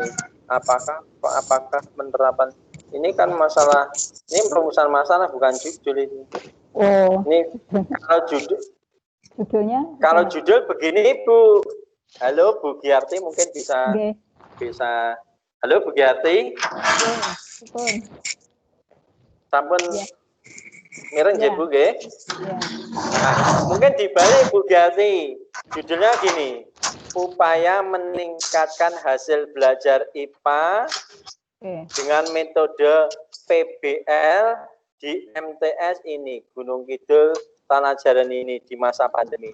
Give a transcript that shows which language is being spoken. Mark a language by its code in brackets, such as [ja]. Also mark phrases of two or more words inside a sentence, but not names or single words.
[id] Apakah penerapan ini kan masalah, ini perumusan masalah bukan judul ini. Oh. Ini kalau judulnya? Kalau judul begini Bu. Halo Bu Giarti, mungkin bisa Halo Bu Giarti. [jv] Sampun mireng nggih Bu nggih. [id] Nah, mungkin dibalik Bu Giarti. Judulnya gini. Upaya meningkatkan hasil belajar IPA dengan metode PBL di MTS ini, Gunung Kidul, Tanah Jaran ini di masa pandemi.